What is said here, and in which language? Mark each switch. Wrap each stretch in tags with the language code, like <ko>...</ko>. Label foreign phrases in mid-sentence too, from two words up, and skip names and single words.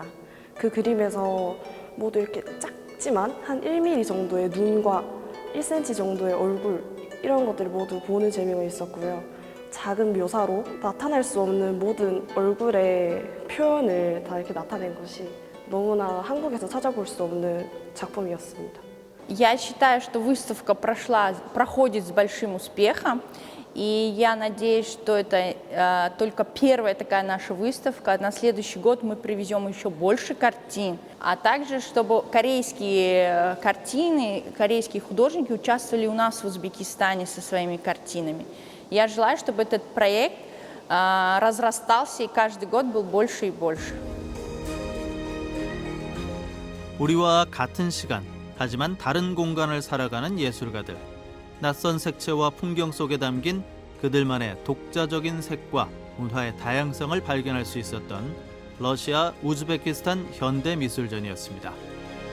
<ko>그 그림에서 모두 이렇게 작지만 한 1mm 정도의 눈과 1cm 정도의 얼굴, 이런 것들이 모두 보는 재미가 있었고요. 작은 묘사로 나타낼 수 없는 모든 얼굴의 표현을 다 이렇게 나타낸 것이 너무나 한국에서 찾아볼 수 없는 작품이었습니다.</ko> <ru>Я считаю, что выставка проходит с большим успехом, и я надеюсь, что это только первая такая наша выставка. На следующий год мы привезем еще больше картин, а также, чтобы корейские картины, корейские художники участвовали у нас в Узбекистане со своими картинами. Я желаю, чтобы этот проект разрастался и каждый год был больше и больше.</ru> <ko>우리와 같은 시간, 하지만 다른 공간을 살아가는 예술가들. 낯선 색채와 풍경 속에 담긴 그들만의 독자적인 색과 문화의 다양성을 발견할 수 있었던 러시아 우즈베키스탄 현대미술전이었습니다.</ko>